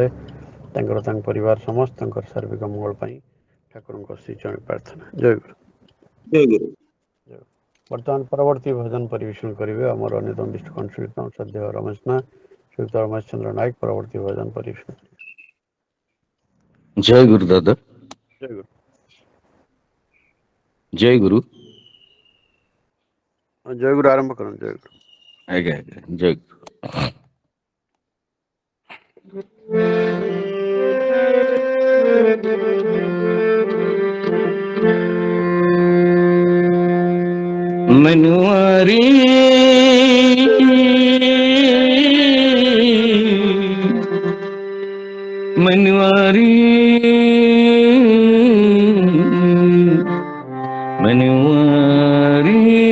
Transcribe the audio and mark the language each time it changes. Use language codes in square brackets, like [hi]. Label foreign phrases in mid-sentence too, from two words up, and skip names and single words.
[or] ତାଙ୍କର ତାଙ୍କ ପରିବାର ସମସ୍ତଙ୍କର ସାର୍ବିକ ମଙ୍ଗଳ ପାଇଁ ଠାକୁରଙ୍କ ଶ୍ରୀଚରଣ ପ୍ରାର୍ଥନା। ଜୟ ଗୁରୁ। ଜୟ ଗୁରୁ। ବର୍ତ୍ତମାନ ପରବର୍ତ୍ତୀ ଭଜନ ପରିବେଷଣ କରିବେ ଆମର ଅନ୍ୟତମ ବିଷ୍ଟ କଣ୍ଠଶିଳ୍ପୀ ଆମ ସଦ୍ୟ ରମେଶ ନା ଶ୍ରୀଯୁକ୍ତ ରମେଶ ଚନ୍ଦ୍ର ନାୟକ ପରବର୍ତ୍ତୀ ଭଜନ ପରିବେଷଣ। ଜୟ ଗୁରୁ ଦାଦା। ଜୟ ଗୁରୁ। ଜୟ ଗୁରୁ। ଜୟ ଗୁରୁ ଆରମ୍ଭ କରନ୍ତୁ। ଜୟ ଗୁରୁ। ଆଜ୍ଞା ଆଜ୍ଞା ଜୟ ଗୁରୁ। मनुआरी मनुआरी मनुआरी